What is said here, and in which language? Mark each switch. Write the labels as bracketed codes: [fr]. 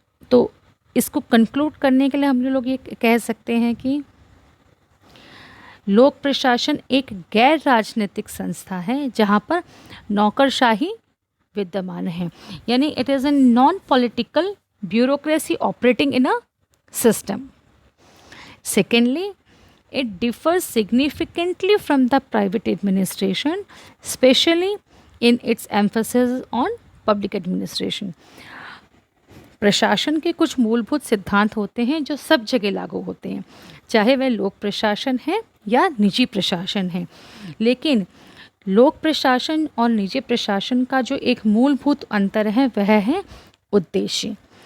[hi] तो इसको कंक्लूड करने के लिए हम लोग ये कह सकते हैं कि लोक प्रशासन एक गैर राजनीतिक संस्था है जहाँ पर नौकरशाही विद्यमान है, यानी [en] It is an non political bureaucracy operating in a system. Secondly, it differs significantly from the private administration, especially in its emphasis on public administration. [hi] प्रशासन के कुछ मूलभूत सिद्धांत होते हैं जो सब जगह लागू होते हैं, चाहे वह लोक प्रशासन है या निजी प्रशासन है। लेकिन लोक प्रशासन और निजी प्रशासन का जो एक मूलभूत अंतर है, वह है उद्देश्य।